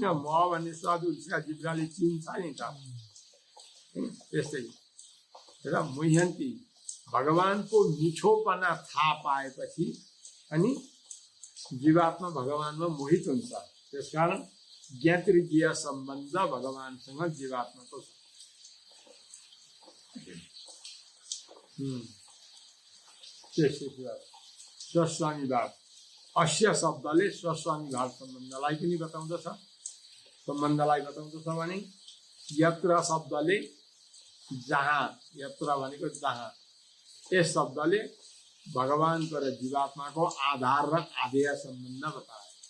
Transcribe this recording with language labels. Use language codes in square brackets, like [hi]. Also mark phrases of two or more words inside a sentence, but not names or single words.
[ne] मह भन्ने स्वाद उसका जिब्राले चिन्छ नि त। त्यस्तै र मुह्यन्ती भगवानको मिठोपना थाहा पाएपछि अनि जीवात्मा भगवानमा मोहित हुन्छ। त्यसकारण ज्ञातृज्ञ सम्बन्ध भगवानसँग जीवात्माको छ। स्वस्वामी भाव, अस्य शब्दले स्वस्वामी भाव सम्बन्धलाई पनि बताउँदछ। सम्बन्धलाई बताउँदछ भने यत्र शब्दले जहाँ, यत्र भनेको जहाँ, यस शब्दले भगवानको र जीवात्माको आधार र आधेय सम्बन्ध बताए।